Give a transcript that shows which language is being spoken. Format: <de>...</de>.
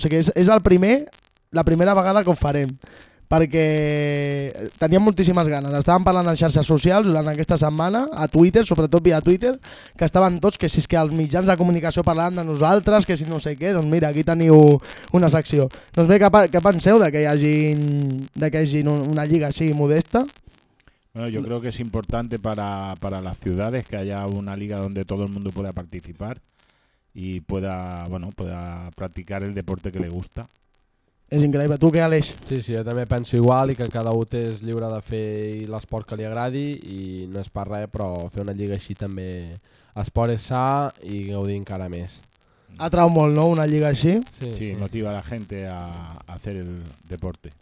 <ca>O sigui, és la primera vegada que ho farem, perquè teníem moltíssimes ganes. Estàvem parlant en xarxes socials durant aquesta setmana, a Twitter, sobretot via Twitter, que estaven tots, que si és que els mitjans de comunicació parlaven de nosaltres, que si no sé què, doncs mira, aquí teniu una secció. Doncs bé, què penseu de que hi hagi una lliga així modesta?</ca> <es>Bueno, yo creo que es importante para las ciudades que haya una liga donde todo el mundo pueda participar y pueda practicar el deporte que le gusta.</es> <ca>És increïble. Tu què, Aleix? Sí, jo també penso igual, i que cada un és lliure de fer l'esport que li agradi, i no és per res, però fer una lliga així també, esport és sa i gaudir encara més. Atrau molt, no, una lliga així? Sí, motiva la gent a fer el deporte.</ca>